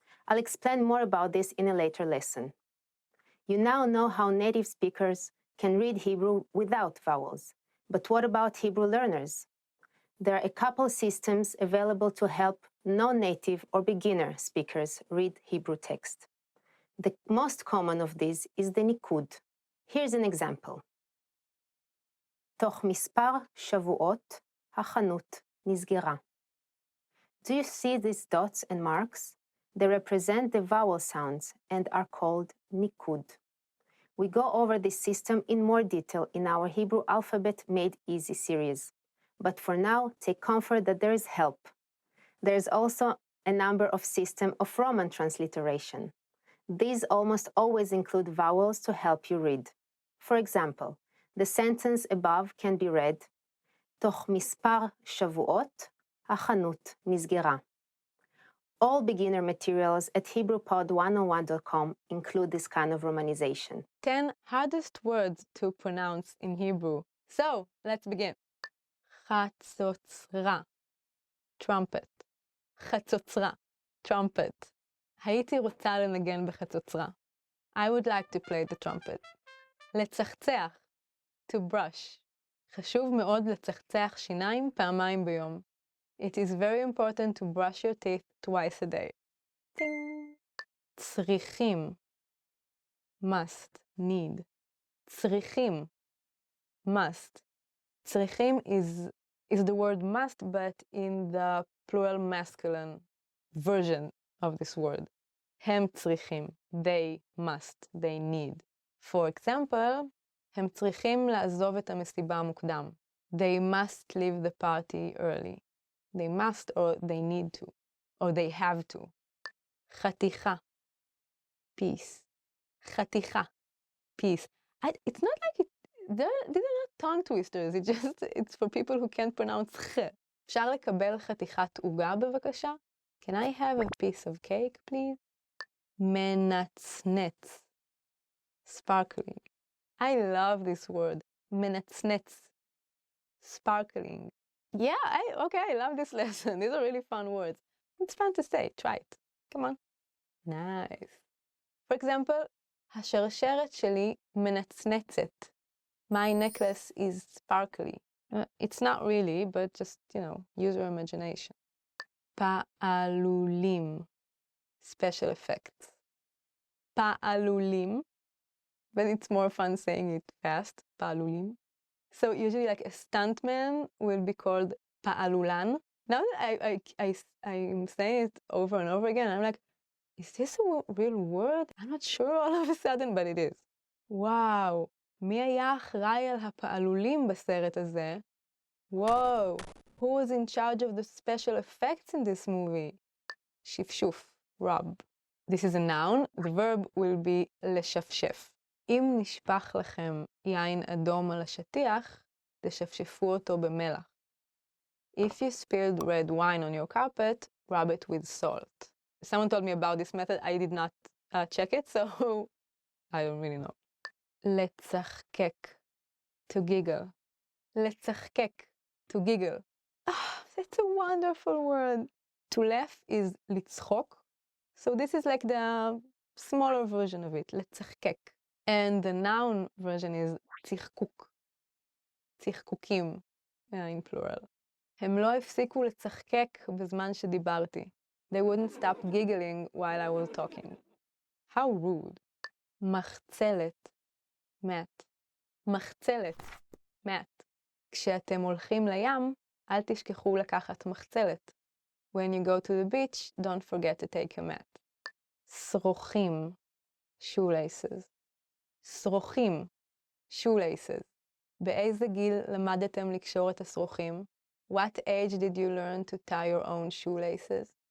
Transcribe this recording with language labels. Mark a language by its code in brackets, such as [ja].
[en] I'll explain more about this in a later lesson. You now know how native speakers can read Hebrew without vowels. But what about Hebrew learners? There are a couple systems available to help non-native or beginner speakers read Hebrew text. The most common of these is the nikud. Here's an example. [he] תוך מספר שבועות, החנות נסגרה. [en] Do you see these dots and marks? They represent the vowel sounds and are called nikud. We go over this system in more detail in our Hebrew Alphabet Made Easy series. But for now, take comfort that there is help. There is also a number of systems of Roman transliteration. These almost always include vowels to help you read. For example, the sentence above can be read, [he] תוך מספר שבועות, החנות נסגרה. [en] All beginner materials at HebrewPod101.com include this kind of romanization. 10 hardest words to pronounce in Hebrew. So, let's begin. חצוצרה, trumpet. חצוצרה, trumpet. [he] הייתי רוצה לנגן בחצוצרה. [en] I would like to play the trumpet. לצחצח, to brush. [he] חשוב מאוד לצחצח שיניים פעמיים ביום. [en] It is very important to brush your teeth twice a day. Ding. צריכים, must, need. צריכים, must. צריכים is the word must, but in the plural masculine version of this word. [he] הם צריכים, [en] they must, they need. For example, [he] הם צריכים לעזוב את המסיבה מוקדם. [en] They must leave the party early. They must or they need to, or they have to. חתיכה, piece. חתיכה, piece. It's not like these are not tongue twisters, it's for people who can't pronounce ח. [he] אפשר לקבל חתיכת עוגה בבקשה? [en] Can I have a piece of cake, please? מנצנץ, sparkling. I love this word, מנצנץ, sparkling. Yeah, I love this lesson. These are really fun words. It's fun to say. Try it. Come on. Nice. For example, [he] השרשרת שלי מנצנצת. [en] My necklace is sparkly. It's not really, but just, use your imagination. פעלולים. Special effects. פעלולים. But it's more fun saying it fast. פעלולים. So usually like a stuntman will be called פעלולן. Now that I'm saying it over and over again, I'm like, is this a real word? I'm not sure all of a sudden, but it is. Wow. [he] מי היה אחראי על הפעלולים בסרט הזה? [en] Whoa. Who was in charge of the special effects in this movie? שפשוף. rub. This is a noun. The verb will be לשפשף. [he] אם נשפך לכם יין אדום על השטיח, תשפשפו אותו במלח. [en] If you spilled red wine on your carpet, rub it with salt. Someone told me about this method. I did not check it, so I don't really know. לצחקק, to giggle. לצחקק, to giggle. That's a wonderful word. To laugh is לצחוק. So this is like the smaller version of it, לצחקק. And the noun version is צחקוק. צחקוקים, in plural. [he] הם לא הפסיקו לצחקק בזמן שדיברתי. [en] They wouldn't stop giggling while I was talking. How rude. מחצלת, mat. מחצלת, mat. [he] כשאתם הולכים לים, אל תשכחו לקחת מחצלת. [en] When you go to the beach, don't forget to take a mat. שרוכים, shoelaces. שרוכים, shoelaces. [he] באיזה גיל למדתם לקשור את השרוכים? [en] What age did you learn to tie your own shoelaces?